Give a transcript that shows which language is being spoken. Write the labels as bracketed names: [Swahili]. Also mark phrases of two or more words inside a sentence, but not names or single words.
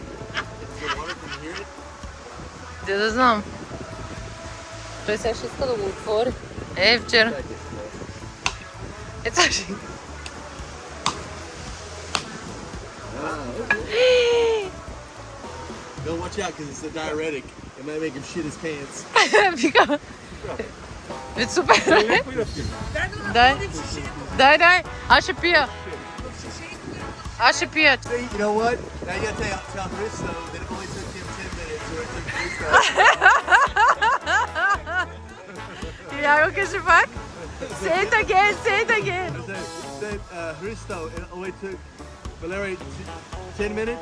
[Bulgarian] Де да знам. Той сега ще иска да го отвори. Вчера. Сега ще... [English] Go watch out because it's a diuretic. It might make him shit his pants. [Bulgarian] Вика. Супер. Дай. Аз ще пия. [English] You know what? Now you gotta tell Risto that it only took him 10 minutes, or it took Risto. [Bulgarian] Я го кажи пак. [English] Say it again. Said Risto, it only took Valerie 10 minutes.